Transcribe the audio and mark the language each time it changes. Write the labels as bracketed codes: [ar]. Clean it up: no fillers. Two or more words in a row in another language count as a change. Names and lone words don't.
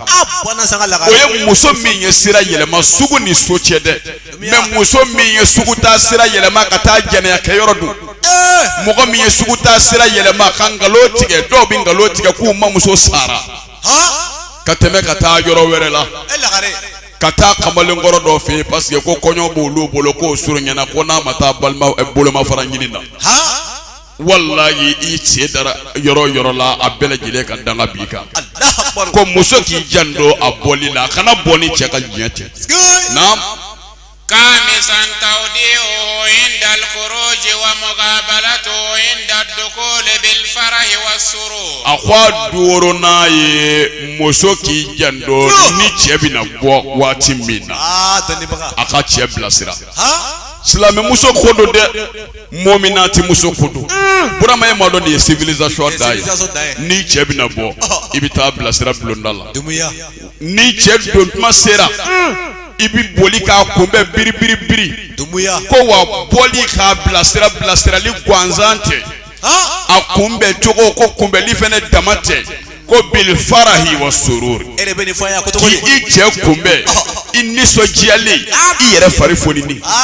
[bm] O ye muso min ye sira yɛlɛma sugu ni so cɛ dɛ mais muso min ye sugu taa sira yɛlɛma ka taa jɛnɛya kɛ yɔrɔ dun mɔgɔ min ye sugu taa sira yɛlɛma ka nkalon tigɛ dɔw bɛ nkalon tigɛ k'u ma muso sara ka tɛmɛ ka taa yɔrɔ wɛrɛ la ka taa kamalenkɔrɔ dɔ fɛ yen [fr] parce que [bm] ko kɔɲɔ b'olu bolo k'o surunyana ko n'a ma taa balima bolomafara ɲini na. Wallahi i cɛ dara yɔrɔ yɔrɔ la a bɛɛ lajɛlen ka danga b'i kan ko muso k'i janto a bɔli la a kana bɔ ni cɛ ka diɲɛ tɛ. Naam. [ar] خامسا توديعه عند الخروج ومقابلته عند الدخول بالفرح والسرور. [bm] A ko a duuru n'a ye muso k'i janto ni cɛ bɛna bɔ waati min na a ka cɛ bilasira. Silamɛ muso ko don dɛ muminati muso ko don Burama ye maa dɔ de ye civilisation da ye ni cɛ bɛna bɔ i bɛ taa bilasira bulonda la ni cɛ don tuma sera i bɛ boli k'a kunbɛn biri biri biri ko wa bɔli k'a bilasira bilasirali gansan tɛ a kunbɛn cogo ko kunbɛnli fana dama tɛ ko [ar] بالفرح والسرور [bm] k'i cɛ kunbɛn i nisɔndiyalen i yɛrɛ fari fonini